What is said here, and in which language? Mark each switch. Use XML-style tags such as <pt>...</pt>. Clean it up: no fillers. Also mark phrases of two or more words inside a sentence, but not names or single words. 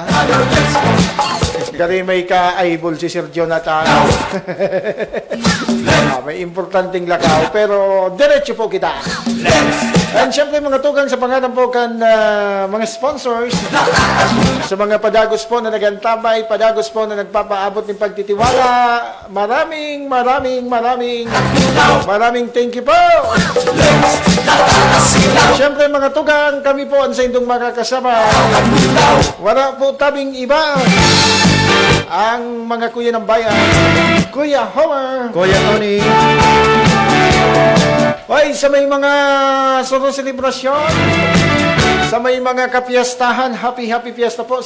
<bik>Gari may ka-aibol si Sir Jonathan. May importanteng lakaw pero diretso po kita. And siyempre mga tugang sa pangalan po kan mga sponsors sa mga padagos po na nagantabay, padagos po na nagpapaabot ng pagtitiwala.</bik> <tl>Maraming</tl> <en>thank you</en> <tl>po.</tl> <bik>Siyempre mga tugang, kami po ang sa indong makakasama. Wala po tabing iba.</bik> <tl>Ang mga kuya ng bayan, Kuya Homer, Kuya Tony.</tl> <bik>Hoy, sa may mga sunod selebrasyon, sa may mga kapiyastahan, happy fiesta po.</bik>